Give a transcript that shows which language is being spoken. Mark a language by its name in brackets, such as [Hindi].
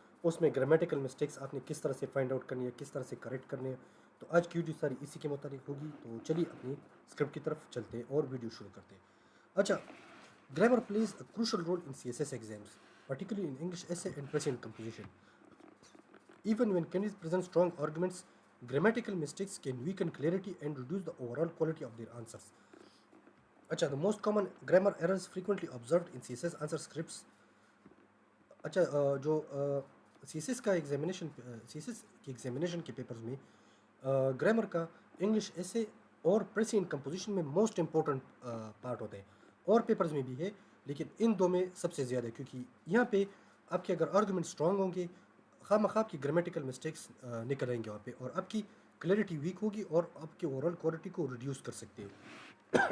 [Urdu] اس میں grammatical mistakes آپ نے کس طرح سے فائنڈ آؤٹ کرنی ہے, کس طرح سے کریکٹ کرنے ہیں. تو آج کی ویڈیو ساری اسی کے متعلق ہوگی. تو چلیے اپنی اسکرپٹ کی طرف چلتے ہیں اور ویڈیو شروع کرتے ہیں. [English] اچھا, grammar plays a crucial role in CSS exams, particularly in English essay and pressing composition. Even when candidates present strong arguments, grammatical mistakes can weaken clarity and reduce the overall quality of their answers. اچھا, the most common grammar errors frequently observed in CSS answer scripts. [Urdu] اچھا, جو CSS کا examination کے papers میں grammar کا English ایسے اور precis and composition میں موسٹ امپورٹنٹ پارٹ ہوتا ہے, اور پیپرز میں بھی ہے, لیکن ان دو میں سب سے زیادہ ہے, کیونکہ یہاں پہ آپ کے اگر آرگومنٹ اسٹرانگ ہوں گے, خواہ مخواہ آپ کی گرامیٹیکل مسٹیکس نکل آئیں گے وہاں پہ, اور آپ کی کلیئرٹی ویک ہوگی اور آپ کے اوورال کوالٹی کو ریڈیوس کر سکتے ہیں.